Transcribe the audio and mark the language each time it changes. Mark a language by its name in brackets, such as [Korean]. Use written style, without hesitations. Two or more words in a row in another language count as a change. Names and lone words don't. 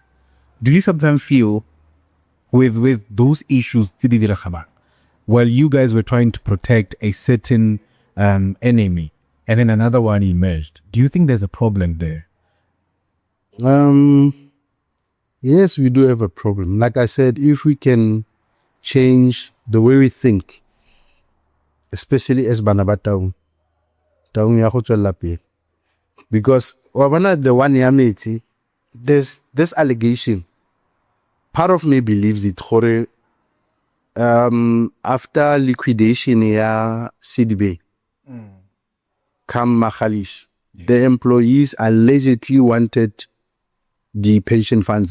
[English] Do you sometimes feel with those issues, while you guys were trying to protect a certain enemy, and then another one emerged, do you think there's a problem there? Yes, we do have a problem. Like I said, if we can change the way we think, especially as [Tswana] bana ba Taung ya go tswela pele. [English] Because the one year mate, there's this allegation. Part of me believes it. After liquidation ya CDB, come Machalis, the employees allegedly wanted the pension funds.